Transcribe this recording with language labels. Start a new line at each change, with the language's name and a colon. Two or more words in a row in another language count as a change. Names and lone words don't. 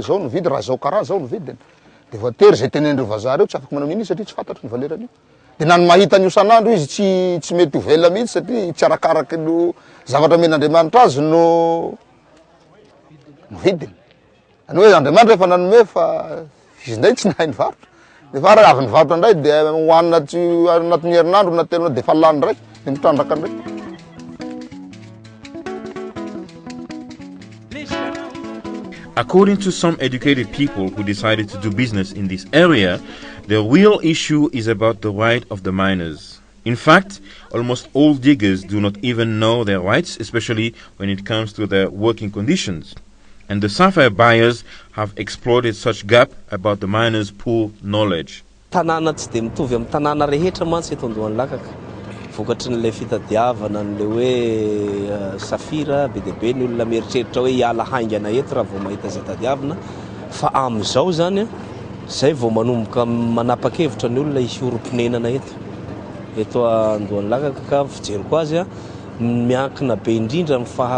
Malagasy: zao no vidy raha zao karaha zao no vidiny dia voatery zay tenen'ireo vazaha reo tsy afaka manao nini satria tsy fantatry ny valerany dia na ny mahita an'io sanandro izy tsy mety ho vela mihitsy satria tsy arakaraky no zavatra men'Andriamanitra azy no vidiny any hoe Andriamanitra efa nanome fa izy ndray tsy nahay ny varotra dia fa raha avy ny varotra ndray dia hoanina anatin'ny herinandro na telo dia fa lany ndray dia mitrandraka ndray.
English: According to some educated people who decided to do business in this area, the real issue is about the right of the miners. In fact, almost all diggers do not even know their rights, especially when it comes to their working conditions. And the sapphire buyers have exploited such gap about the miners' poor knowledge.
Malagasy: Tanàna tsy dia mitovy amin'ny tanàna rehetra mantsy eto Andohany Lakaka. Vokatry n'ilay fitadiavana n'ilay hoe safira be dia be ny olona mieritreritra hoe hiala haingana eto raha vao mahita izay tadiavana fa amin'izao zany zay vao manomboka manapa-kevitra ny olona hioro-ponenana eto Andohany Lakaka ka fijeriko azy miankina be indrindra amin'ny